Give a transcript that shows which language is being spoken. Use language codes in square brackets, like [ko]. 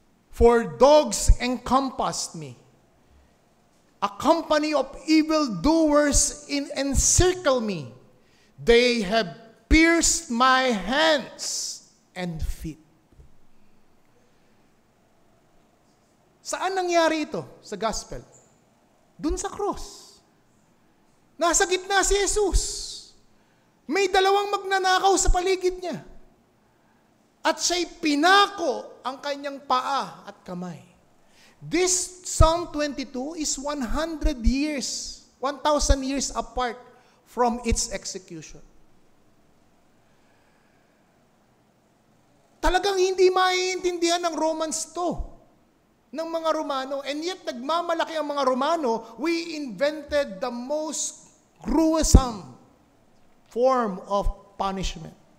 [en] For dogs encompassed me. A company of evildoers encircle me. They have pierced my hands and feet. [tl] Saan nangyari ito sa gospel? Dun sa cross. Nasa gitna si Jesus. May dalawang magnanakaw sa paligid niya. At siya'y pinako ang kanyang paa at kamay. [en] This Psalm 22 is 100 years, 1,000 years apart from its execution. [tl] Talagang hindi maiintindihan ng Romans to, ng mga Romano. [en] And yet, [tl] nagmamalaki ang mga Romano, [en] we invented the most gruesome form of punishment.